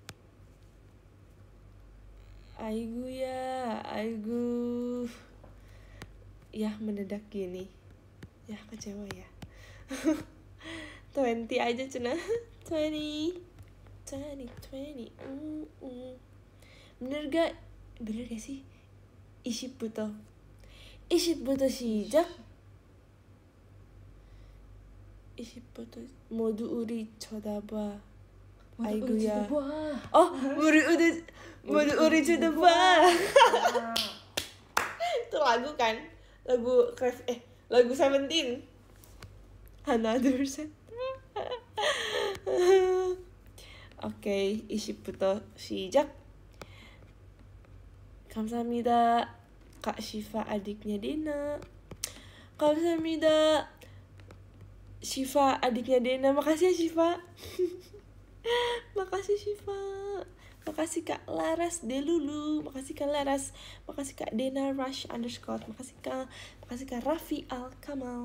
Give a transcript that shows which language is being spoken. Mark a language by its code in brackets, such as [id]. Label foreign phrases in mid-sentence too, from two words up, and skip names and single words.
[id] Aigu ya mendadak gini ya, kecewa ya. 20 aja cina. 20 bener gak sih? [ko] 20부터 시작. 20부터 모두 우리 쳐다봐. 아이고야. 모두 우리 쳐다봐. [id] Itu lagu kan? Lagu Seventeen. [ko] 하나 둘 셋. 오케이, 20부터 시작. 감사합니다. [id] Kak Syifa adiknya Dena. Kamsahamnida. Syifa adiknya Dena. Makasih ya Syifa. Makasih Syifa. Makasih Kak Laras Delulu. Makasih Kak Laras. Makasih Kak Dena Rush _ Makasih Kak Raffi Al Kamal.